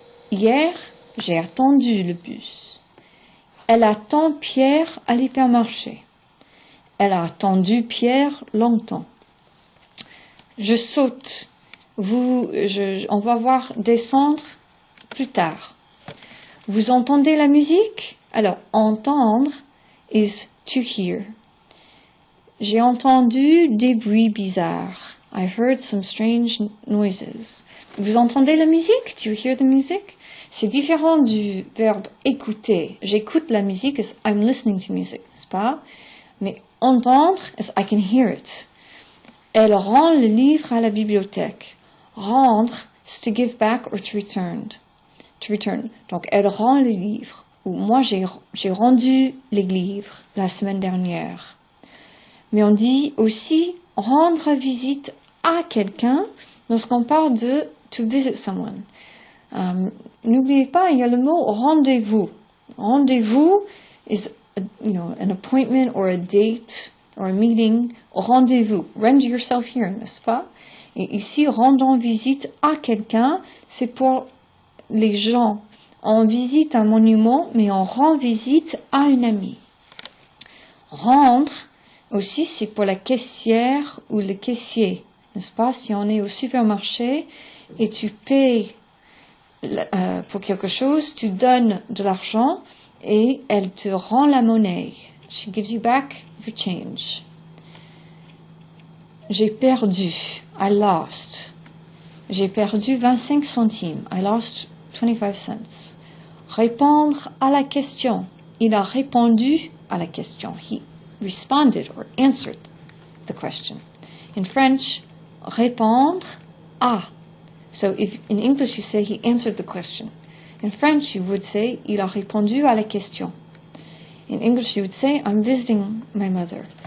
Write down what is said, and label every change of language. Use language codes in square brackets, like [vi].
[fr] Hier, j'ai attendu le bus. Elle attend Pierre à l'hypermarché. Elle a attendu Pierre longtemps. Je saute. On va voir descendre plus tard. Vous entendez la musique? [en] Alors, entendre is to hear. [fr] J'ai entendu des bruits bizarres. [en] I heard some strange noises. [fr] Vous entendez la musique? [en] Do you hear the music? [fr] C'est différent du verbe écouter. J'écoute la musique, [en] I'm listening to music, [fr] n'est-ce pas? [en] Mais entendre, I can hear it. [fr] Elle rend le livre à la bibliothèque. Rendre, c'est [en] to give back or to return. To return. [fr] Donc, elle rend le livre. Ou moi, j'ai rendu les livres la semaine dernière. Mais on dit aussi rendre visite à quelqu'un lorsqu'on parle de [en] to visit someone. [fr] N'oubliez pas, il y a le mot [en] rendez-vous. Rendez-vous is an appointment or a date or a meeting. Rendez-vous. Render yourself here, [fr] n'est-ce pas? Et ici, rendons visite à quelqu'un, c'est pour les gens. On visite un monument, mais on rend visite à une amie. Rendre, aussi, c'est pour la caissière ou le caissier, n'est-ce pas? Si on est au supermarché et tu payes pour quelque chose, tu donnes de l'argent et elle te rend la monnaie. [en] She gives you back your change. [fr] J'ai perdu. [en] I lost. [fr] J'ai perdu 25 centimes. [en] I lost 25 cents. [fr] Répondre à la question. Il a répondu à la question. [en] He responded or answered the question. In French, répondre à. So if in English you say he answered the question. In French you would say [fr] il a répondu à la question. [en] In English you would say I'm visiting my mother.